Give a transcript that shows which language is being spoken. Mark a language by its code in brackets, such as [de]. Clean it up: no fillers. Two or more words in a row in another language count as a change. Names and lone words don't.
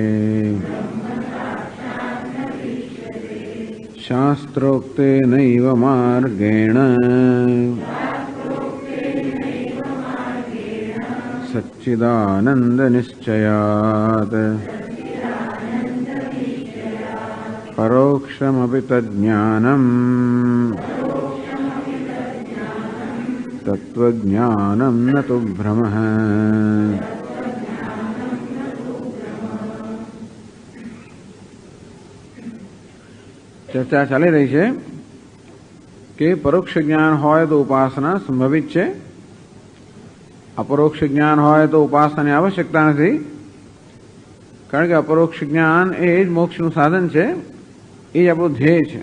[sa] शास्त्रोक्तेनैव मार्गेण सच्चिदानन्दनिश्चयात् परोक्षमपि तज्ज्ञानम् तत्त्वज्ञानं न तु भ्रमः। [gu] ચર્ચા ચાલી રહી છે કે પરોક્ષ જ્ઞાન હોય તો ઉપાસના સંભવિત છે, અપરોક્ષ જ્ઞાન હોય તો ઉપાસનાની આવશ્યકતા નથી, કારણ કે અપરોક્ષ જ્ઞાન એ જ મોક્ષનું સાધન છે, એ જ આપણું ધ્યેય છે.